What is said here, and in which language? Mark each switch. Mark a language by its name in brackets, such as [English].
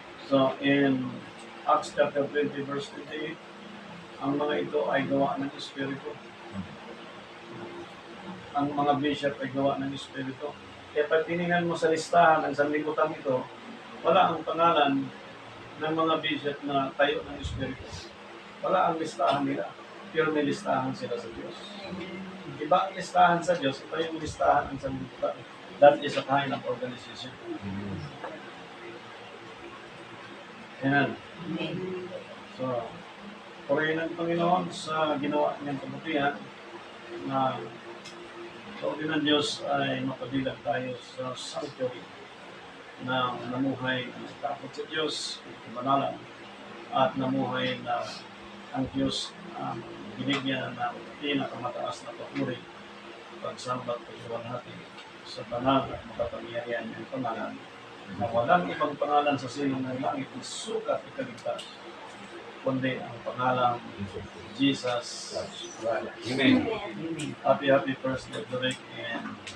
[English] So, in Acts chapter 20, verse 28, [Filipino] ang mga ito ay gawa ng Espiritu. Ang mga bishop ay gawa ng Espiritu. Kaya pag tinignan mo sa listahan ng sanlibutan ito, wala ang pangalan ng mga bishop na tayo ng Espiritu. Wala ang listahan nila. Pero may listahan sila sa Diyos. Iba ang listahan sa Diyos, iba yung listahan ng sanlibutan. [English] That is a kind of organization. Amen. [Filipino] So, purihin ng Panginoon sa ginawa niyang kabutihan na sa uli ng Diyos ay mapabilang tayo sa sanctuary na namuhay ng takot sa Diyos, manalang, at namuhay na ang Diyos ang binigyan ng pinakamataas na papuri, pagsambat, pagsuwalhati sa banal at makapangyarihan ng pangalan na walang ibang pangalan sa silong ng langit na sukat ikaligtas, kundi ang pangalan Jesus. Amen. [English] Happy first day of the week and